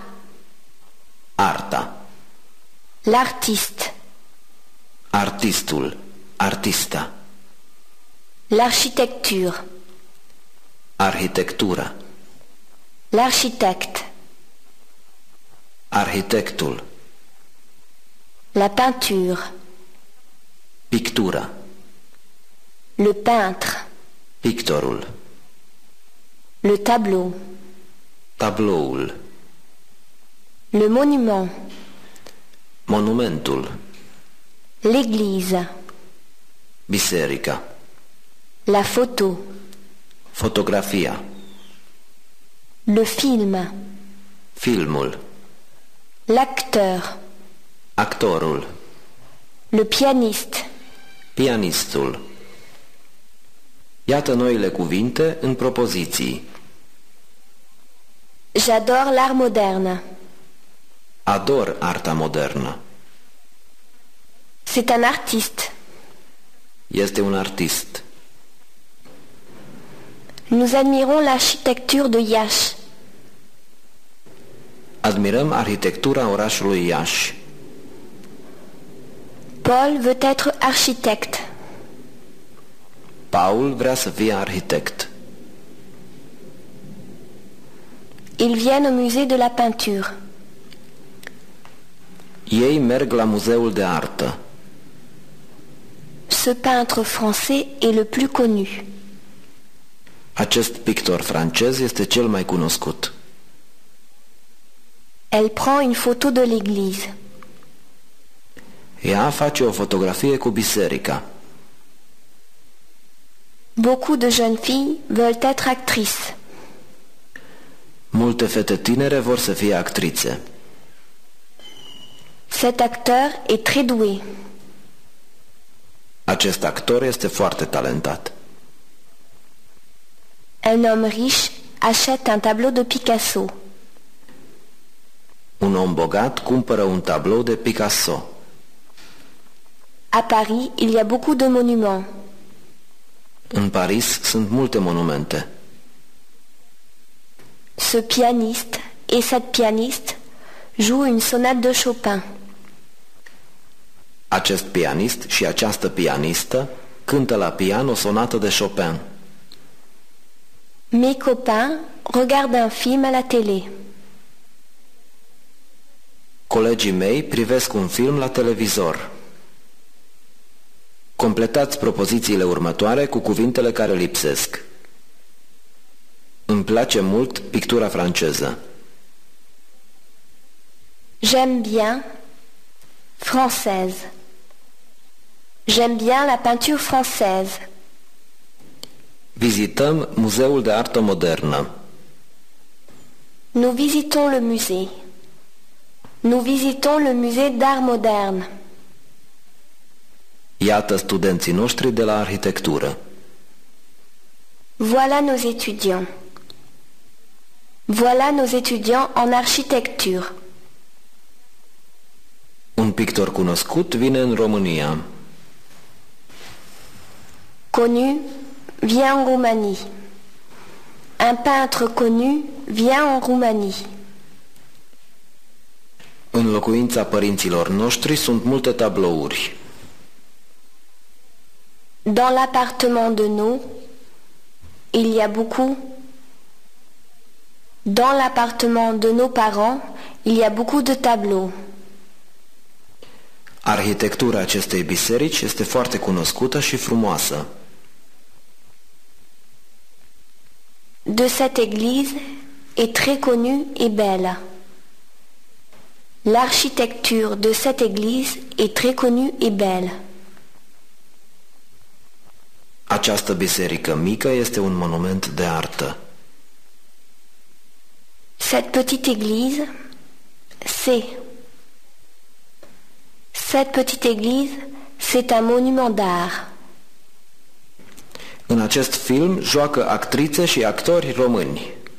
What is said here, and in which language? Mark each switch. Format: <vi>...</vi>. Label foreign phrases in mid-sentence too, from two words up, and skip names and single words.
<ro>Arta,</ro> <fr>l'artiste,</fr> <ro>artistul, artista,</ro> <fr>l'architecture,</fr> <ro>arhitectura,</ro> <fr>l'architecte,</fr> <ro>arhitectul,</ro> <fr>la peinture,</fr> <ro>pictura,</ro> <fr>le peintre,</fr> <ro>pictorul,</ro> <fr>le tableau,</fr> <ro>tabloul,</ro> <fr>le monument,</fr> <ro>monumentul,</ro> <fr>l'église,</fr> <ro>biserica,</ro> <fr>la photo,</fr> <ro>fotografia,</ro> <fr>le film,</fr> <ro>filmul,</ro> <fr>l'acteur,</fr> <ro>actorul,</ro> <fr>le pianiste,</fr> <ro>pianistul. Iată noile cuvinte în propoziții.</ro> <fr>j'adore l'art moderne.</fr> <ro>Ador arta modernă.</ro> <fr>C'est un artiste.</fr> <ro>Este un artist.</ro> <fr>Nous admirons l'architecture de Iași.</fr> <ro>Admirăm arhitectura orașului Iași.</ro> <fr>Paul veut être architecte.</fr> <ro>Paul vrea să fie arhitect.</ro> <fr>Ils viennent au musée de la peinture.</fr> <ro>Ei merg la muzeul de artă.</ro> <fr>Ce peintre français est le plus connu.</fr> <ro>Acest pictor francez este cel mai cunoscut.</ro> <fr>Elle prend une photo de l'église.</fr> <ro>Ea face o fotografie cu biserica.</ro> <fr>Beaucoup de jeunes filles veulent être actrices.</fr> <ro>Multe fete tinere vor să fie actrițe.</ro> <fr>Cet acteur est très doué.</fr> <ro>Acest actor este foarte talentat.</ro> <fr>Un homme riche achète un tableau de Picasso.</fr> <ro>Un om bogat cumpără un tablou de Picasso.</ro> <fr>À Paris, il y a beaucoup de monuments.</fr> <ro>În Paris sunt multe monumente.</ro> <fr>Ce pianiste et cette pianiste jouent une sonate de Chopin.</fr> <ro>Acest pianist și această pianistă cântă la pian o sonată de Chopin.</ro> <fr>Mes copains regardent un film à la télé.</fr> <ro>Colegii mei privesc un film la televizor. Completați propozițiile următoare cu cuvintele care lipsesc. Îmi place mult pictura franceză.</ro> <fr>J'aime bien française. J'aime bien la peinture française.</fr> <ro>Vizităm Muzeul de Artă Modernă.</ro> <fr>Nous visitons le musée. Nous visitons le musée d'art moderne.</fr> <ro>Iată studenții noștri de la arhitectură.</ro> <fr>Voilà nos étudiants. Voilà nos étudiants en architecture.</fr> <ro>Un pictor cunoscut vine în România.</ro> <fr>Connu vient en Roumanie. Un peintre connu vient en Roumanie.</fr> <ro>În locuința părinților noștri sunt multe tablouri.</ro> <fr>Dans l'appartement de nous, il y a beaucoup. Dans l'appartement de nos parents, il y a beaucoup de tableaux.</fr> <ro>Arhitectura acestei biserici este foarte cunoscută și frumoasă.</ro> <fr>De cette église est très connue et belle. L'architecture de cette église est très connue et belle.</fr> <ro>Această biserică mică este un monument de artă.</ro> <fr>Cette petite église, Cette petite église, c'est un monument d'art.</fr> <ro>În acest film joacă actrițe și actori români.</ro>